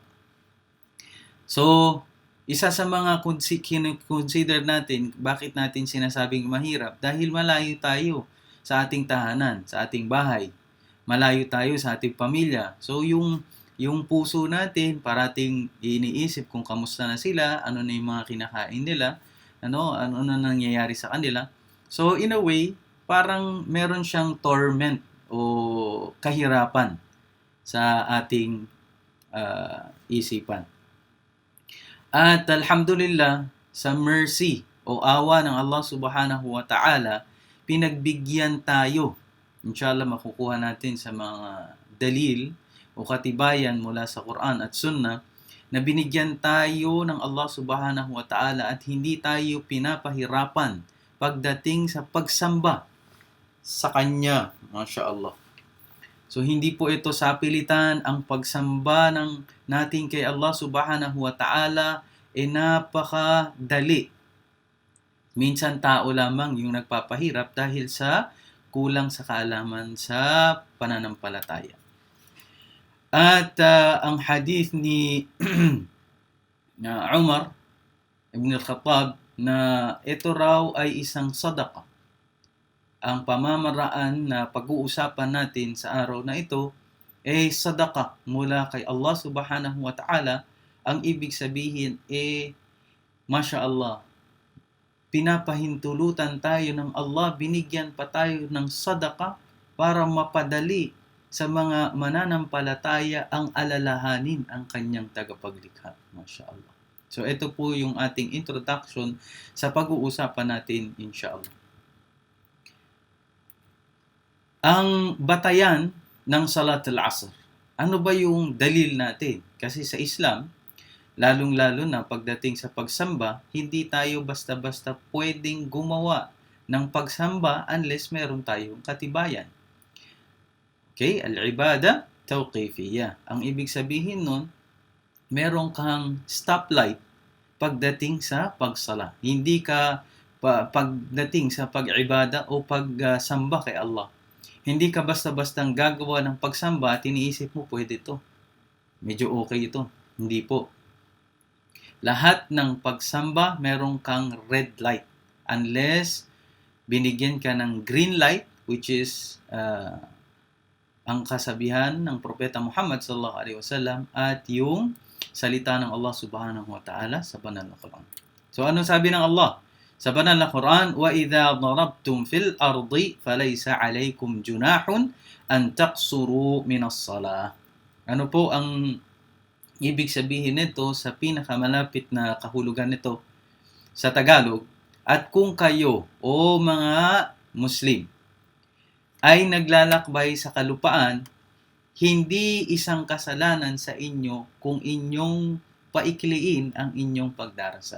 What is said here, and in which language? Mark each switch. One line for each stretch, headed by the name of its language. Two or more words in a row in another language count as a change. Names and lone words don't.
Filipino: So, isa sa mga consider natin, bakit natin sinasabing mahirap? Dahil malayo tayo sa ating tahanan, sa ating bahay. Malayo tayo sa ating pamilya. So yung puso natin parating iniisip kung kamusta na sila, ano na yung mga kinakain nila, ano na nangyayari sa kanila. So
English: in a way,
Filipino: parang meron siyang torment o kahirapan sa ating isipan. At alhamdulillah, sa mercy o awa ng Allah
Arabic: سبحانه وتعالى,
Filipino: pinagbigyan tayo. Inshallah, makukuha natin sa mga dalil o katibayan mula sa Quran at Sunnah na binigyan tayo ng Allah
Arabic: سبحانه وتعالى
Filipino: at hindi tayo pinapahirapan pagdating sa pagsamba sa Kanya.
Arabic: ما شاء الله.
Filipino: So, hindi po ito sapilitan. Ang pagsamba natin kay Allah
Arabic: سبحانه وتعالى
Filipino: napakadali. Minsan tao lamang yung nagpapahirap dahil sa kulang sa kaalaman sa pananampalataya. At ang hadith ni Umar ibn al-Khattab na ito raw ay isang sadaqa. Ang pamamaraan na pag-uusapan natin sa araw na ito ay sadaqa mula kay Allah
Arabic: سبحانه وتعالى.
Filipino: Ang ibig sabihin
Arabic: ما شاء الله,
Filipino: pinapahintulutan tayo ng Allah, binigyan pa tayo ng sadaqa para mapadali sa mga mananampalataya ang alalahanin ang kanyang tagapaglikha.
Arabic: ما شاء الله.
Filipino: So ito po yung ating introduction sa pag-uusapan natin, inshallah. Ang batayan ng
Arabic: صلاة العصر.
Filipino: Ano ba yung dalil natin? Kasi sa Islam, lalong-lalo na pagdating sa pagsamba, hindi tayo basta-basta pwedeng gumawa ng pagsamba unless meron tayong katibayan.
Arabic: Okay? العبادة توقيفية.
Filipino: Ang ibig sabihin nun, meron kang stoplight pagdating sa pagsala. Hindi ka pagdating sa pag-ibada o pagsamba kay Allah. Hindi ka basta-bastang gagawa ng pagsamba at iniisip mo, pwede ito. Medyo okay ito. Hindi po. Lahat ng pagsamba, meron kang
English: red light.
Filipino: Unless binigyan ka ng
English: green light,
Filipino: which is ang kasabihan ng Propeta Muhammad
Arabic: صلى الله عليه وسلم
Filipino: at yung salita ng Allah
Arabic: سبحانه وتعالى
Filipino: sa banal na Quran. So, anong sabi ng Allah sa banal na Quran?
Arabic: وَإِذَا ضَرَبْتُمْ فِي الْأَرْضِ فَلَيْسَ عَلَيْكُمْ جُنَاحٌ أَن تَقْصُرُوا مِنَ الصَّلَاةِ.
Filipino: Ano po ang ibig sabihin nito sa pinakamalapit na kahulugan nito sa Tagalog? At kung kayo o mga Muslim ay naglalakbay sa kalupaan, hindi isang kasalanan sa inyo kung inyong paikliin ang inyong pagdarasal.